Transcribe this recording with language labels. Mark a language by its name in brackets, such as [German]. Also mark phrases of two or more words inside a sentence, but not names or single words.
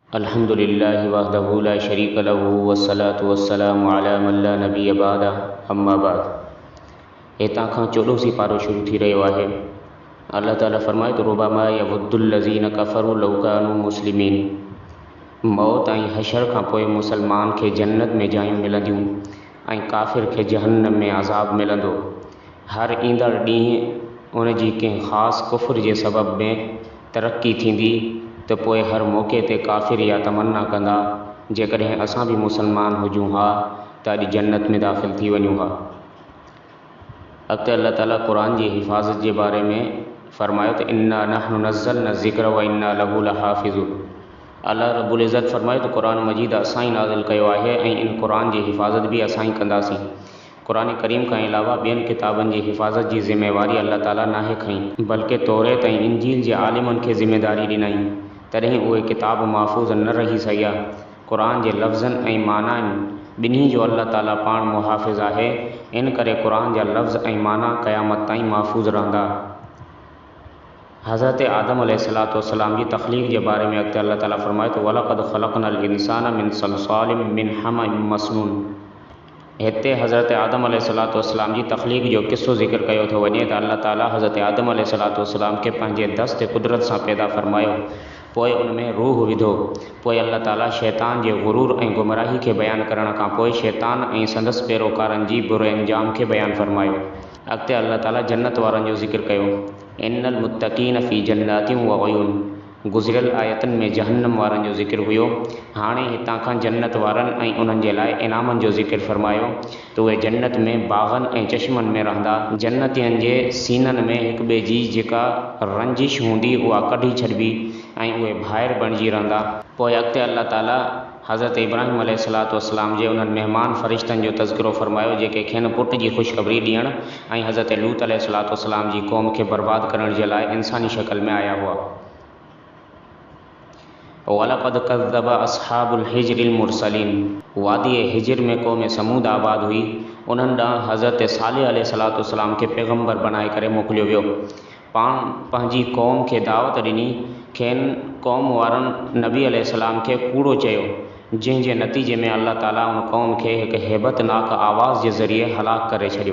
[Arabic] الحمد لله وحده لا شريك له والصلاة والسلام على من لا نبي بعده أما بعد. [Sindhi] हितां खां 14सी पारो शुरू थी रहियो आहे। अल्लाह ताला फरमाए तो [Arabic] ربما يود الذين كفروا لو كانوا مسلمين. [Sindhi] मौत ऐं हशर खां पोइ मुसलमान खे जन्नत में जायूं मिलंदियूं ऐं काफ़िर खे जहन्नम में अज़ाब मिलंदो। हर ईंदड़ ॾींहुं उन जी कंहिं ख़ासि कुफ़्र जे सबब में तरक्की थींदी त पोइ हर मौक़े ते काफ़िर या तमन्ना कंदा जेकॾहिं असां बि मुसलमान हुजूं हा त अॼु जन्नत में दाख़िल थी वञूं हा। अॻिते अल्लाह ताला क़ुरान जी हिफ़ाज़त जे बारे में फ़रमायो त [Arabic] إنا نحن نزلنا الذكر وإنا له لحافظون. [Sindhi] अल्लाह रब्बुल इज़्ज़त फ़रमाए त क़ुरान मजीद असां ई नाज़िल कयो आहे ऐं इन क़ुरान जी हिफ़ाज़त बि असां ई कंदासीं। क़ुरान करीम खां अलावा ॿियनि किताबनि जी हिफ़ाज़त जी ज़िम्मेवारी अल्लाह ताला नाहे खईं, बल्कि तौरेत ऐं इंजील जे आलिमनि खे ज़िम्मेदारी ॾिनई। तॾहिं उहे किताब महफ़ूज़ न रही सघिया। क़ुरान जे लफ़्ज़नि ऐं मानाउनि ॿिन्ही जो अल्लाह ताला पाण मुहाफ़िज़ आहे। इन करे क़ुरान जा लफ़्ज़ ऐं माना क़यामत ताईं महफ़ूज़ रहंदा। हज़रत आदम अलैहिस्सलाम जी तख़लीक़ जे बारे में अॻिते अल्लाह ताला फ़रमाए तो [Arabic] ولقد خلقنا الإنسان من صلصال من حمإ مسنون. [Sindhi] हिते हज़रत आदम अलैहिस्सलाम जी तख़लीक़ जो क़िस्सो ज़िक्र कयो थो वञे त अल्लाह ताला हज़रत आदम अलैहिस्सलाम खे पंहिंजे दस्त कुदरत सां पैदा फ़रमायो, पोइ उन में रूह विधो। पोइ अल्लाह ताला शैतान जे गुरूर ऐं गुमराही खे बयानु करण खां पोइ शैतान ऐं संदसि पैरोकारनि जी बुरे अंजाम खे बयानु फ़रमायो। अॻिते अल्लाह ताला जन्नत वारनि जो ज़िक्र कयो, [Arabic] إن المتقين في جنات وعيون. [Sindhi] गुज़िरियल आयतनि में जहन्नम वारनि जो ज़िक्र हुयो। हाणे हितां खां जन्नत वारनि ऐं उन्हनि जे लाइ इनामनि जो ज़िक्र फ़रमायो त उहे जन्नत में बाग़नि ऐं चश्मनि में रहंदा। जन्नतियुनि जे सीननि में हिक ॿिए जी जेका रंजिश हूंदी उहा कढी छॾिबी ऐं उहे भाइर बणिजी रहंदा। पोइ अॻिते अल्लाह ताला हज़रत इब्राहिम अलैहिस्सलाम जे उन्हनि महिमान फ़रिश्तनि जो तज़किरो फ़रमायो जेके खेनि पुट जी ख़ुशख़बरी ॾियणु ऐं हज़रत लूत अलैहिस्सलाम जी क़ौम खे बर्बाद करण जे लाइ इंसानी शक्ल में आया हुआ। [Arabic] ولقد كذب أصحاب الحجر المرسلين. [Sindhi] वादी हिज्र में क़ौम समूद आबाद हुई। उन्हनि ॾांहुं हज़रत सालिह अलैहिस्सलाम खे पैगम्बर बणाए करे मोकिलियो वियो। पाण पंहिंजी क़ौम खे दावत ॾिनी, खेनि क़ौम वारनि नबी अलैहिस्सलाम खे कूड़ो चयो, जंहिंजे नतीजे में अल्लाह ताला उन क़ौम खे हिकु हैबतनाक आवाज़ जे ज़रिए हलाक करे छॾियो।